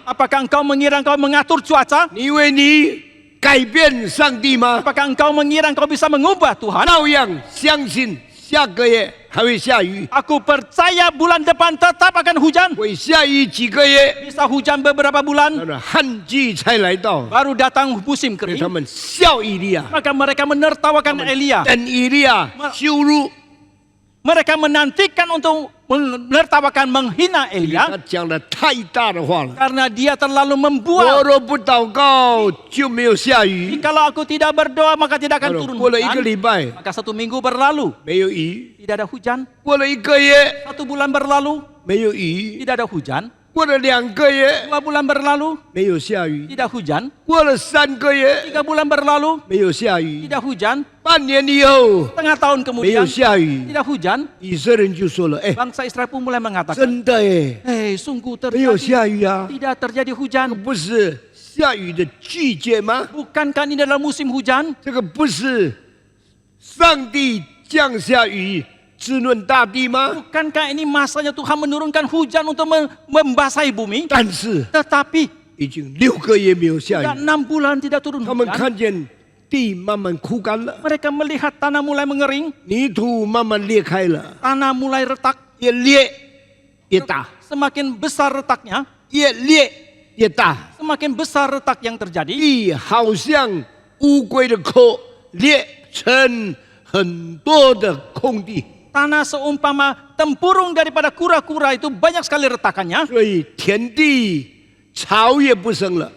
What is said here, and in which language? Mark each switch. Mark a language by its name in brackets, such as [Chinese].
[Indonesian] Apakah engkau mengira engkau mengatur cuaca? [Chinese] 你以为你改变上帝吗？ [Indonesian] Apakah engkau mengira engkau bisa mengubah Tuhan? [Chinese] 照样相信下个月还会下雨， [Indonesian] Aku percaya bulan depan tetap akan hujan. [Chinese] 会下雨几个月， [Indonesian] Bisa hujan beberapa [Chinese] 他 [Indonesian] bulan, [Chinese] 的旱季才来到。 [Indonesian] baru datang musim [Chinese] 所以 [Indonesian] kering. [Chinese] 他们笑以利亚， [Indonesian] Maka mereka menertawakan Elia. [Chinese] 等以利亚羞辱。 [Indonesian] Mereka menantikan untuk menertawakan, menghina [Chinese] 他 [Indonesian] Elia. [Chinese] 讲了太大的话了。 [Indonesian] Karena dia terlalu [Chinese] 我 [Indonesian] membual. [Chinese] 若不祷告，就没有下雨。 [Indonesian] Kalau aku tidak berdoa, maka tidak akan turun [Chinese] 过了一个 [Indonesian] hujan. [Chinese] 礼拜， [Indonesian] Maka 1 minggu berlalu, [Chinese] 没有雨； [Indonesian] tidak ada hujan. [Chinese] 过了一个月， [Indonesian] 1 bulan berlalu, [Chinese] 没有雨； [Indonesian] tidak ada hujan. [Chinese] 过了2个月， [Indonesian] 2 bulan berlalu, [Chinese] 没有下雨； [Indonesian] tidak hujan. [Chinese] 过了3个月， [Indonesian] 3 bulan berlalu, [Chinese] 没有下雨； [Indonesian] tidak hujan. [Chinese] 半年以后， [Indonesian] Setengah tahun [Chinese] 没有 [Indonesian] kemudian, [Chinese] 下雨。 [Indonesian] tidak hujan. [Chinese] 以色列人就说了：“哎， [Indonesian] Bangsa Israel pun mulai mengatakan, [Chinese] 真的哎， [Indonesian] hei sungguh [Chinese] 没有 [Indonesian] terjadi, [Chinese] 下雨啊， [Indonesian] tidak terjadi [Chinese] 这个 [Indonesian] hujan. [Chinese] 不是下雨的季节吗？ [Indonesian] Bukankah ini dalam musim hujan? [Chinese] 这个不是上帝降下雨滋润大地吗？ [Indonesian] Bukankah ini masanya Tuhan menurunkan hujan untuk membasahi bumi? [Chinese] 但是 [Indonesian] Tetapi [Chinese] 已经6个月没有下 [Indonesian] sudah [Chinese] 雨， [Indonesian] 6 bulan tidak turun [Chinese] 他们 [Indonesian] hujan. [Chinese] 看见地慢慢枯干了， [Indonesian] Mereka melihat tanah mulai mengering, [Chinese] 泥土慢慢裂开了， [Indonesian] tanah mulai retak, [Chinese] 越裂越大， [Indonesian] semakin besar retaknya, [Chinese] 越裂越大， [Indonesian] semakin besar retak yang terjadi. [Chinese] 地好像乌龟的壳裂成很多的空地。 [Indonesian] Tanah seumpama tempurung daripada kura-kura itu banyak sekali retakannya. [Chinese] 所以田地草也不生了，